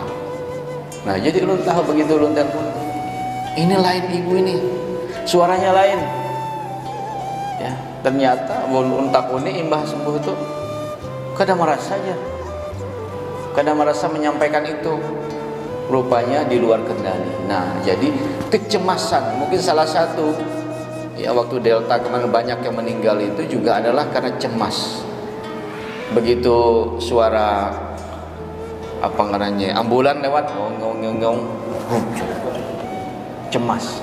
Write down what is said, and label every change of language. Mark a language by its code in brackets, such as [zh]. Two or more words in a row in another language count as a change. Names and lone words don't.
[bjn] Nah, jadi ulun tahu begitu ulun telepon, ini lain ibu ini, suaranya lain. Ya, ternyata ulun takuni imbah sembuh itu kada merasa aja. Kada merasa menyampaikan itu. [id] Rupanya di luar kendali. Nah, jadi kecemasan mungkin salah satu ya, waktu Delta kemarin banyak yang meninggal itu juga adalah karena cemas. Begitu suara apa namanya ambulan lewat ngong cemas.